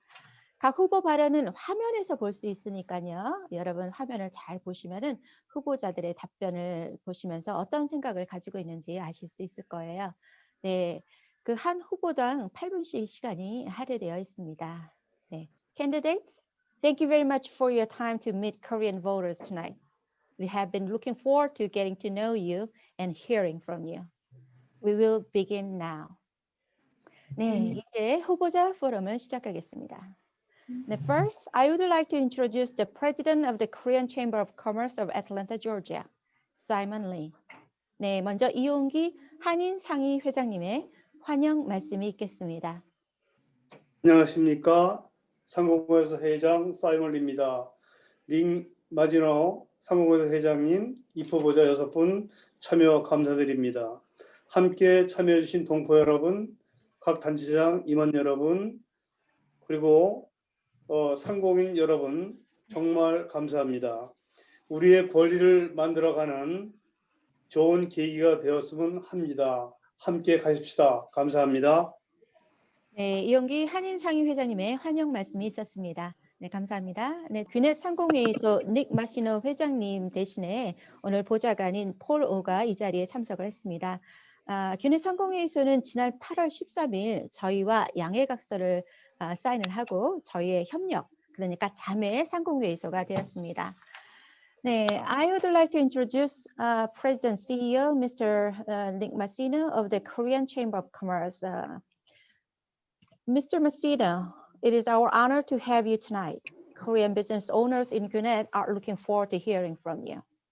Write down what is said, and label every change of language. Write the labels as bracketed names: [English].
[Korean] 각 후보 발언은 화면에서 볼 수 있으니까요. 여러분 화면을 잘 보시면은 후보자들의 답변을 보시면서 어떤 생각을 가지고 있는지 아실 수 있을 거예요. 네, 그 한 후보당 8분씩 시간이 할애되어 있습니다. [English] 네, candidates, thank you very much for your time to meet Korean voters tonight. We have been looking forward to getting to know you and hearing from you. We will begin now. [Korean] 네, 이제 후보자 포럼을 시작하겠습니다. [English] First, I would like to introduce the president of the Korean Chamber of Commerce of Atlanta, Georgia, Simon Lee. [Korean] 네, 먼저 이용기 한인 상위 회장님의 환영 말씀이 있겠습니다. 안녕하십니까. 상공회에서 회장 사이먼 리입니다. 링 마지노 상공회에서 회장님, 입후보자 6분 참여 감사드립니다. 함께 참여해 주신 동포 여러분, 각 단체장 임원 여러분, 그리고 상공인 여러분 정말 감사합니다. 우리의 권리를 만들어가는 좋은 계기가 되었으면 합니다. 함께 가십시다. 감사합니다. 네, 이용기 한인 상위 회장님의 환영 말씀이 있었습니다. 네, 감사합니다. 네, 귀넷 상공회의소 닉 마시너 회장님 대신에 오늘 보좌관인 폴 오가 이 자리에 참석을 했습니다. 귀넷 상공회의소는 지난 8월 13일 저희와 양해각서를 사인을 하고 저희의 협력, 그러니까 자매 상공회의소가 되었습니다. [English] 네, I would like to introduce President CEO Mr. Nick Masino of the Korean Chamber of Commerce. Mr. Masino, it is our honor to have you tonight. Korean business owners in Gwinnett are looking forward to hearing from you.